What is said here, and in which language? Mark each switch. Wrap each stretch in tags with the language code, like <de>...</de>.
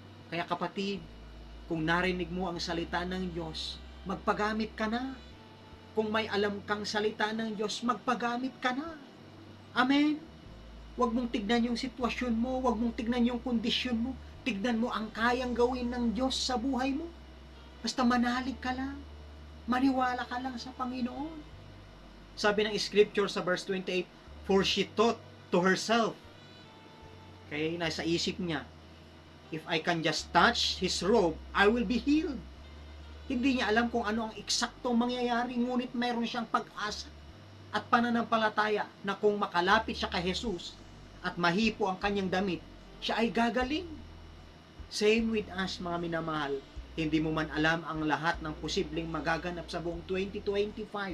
<tl>Kaya, kapatid, kung narinig mo ang salita ng Diyos, magpagamit ka na. Kung may alam kang salita ng Diyos, magpagamit ka na. Amen? Huwag mong tignan yung sitwasyon mo, huwag mong tignan yung kondisyon mo, tignan mo ang kayang gawin ng Diyos sa buhay mo. Basta manalig ka lang, maniwala ka lang sa Panginoon. Sabi ng</tl> <en>scripture sa verse 28, for she thought to herself, okay,</en> <tl>nasa isip niya,</tl> <en>if I can just touch his robe, I will be healed.</en> <tl>Hindi niya alam kung ano ang eksaktong mangyayari, ngunit mayroon siyang pag-asa at pananampalataya na kung makalapit siya kay Jesus at mahipo ang kanyang damit, siya ay gagaling.</tl> <en>Same with us,</en> <tl>mga minamahal. Hindi mo man alam ang lahat ng posibleng magaganap sa buong 2025.</tl>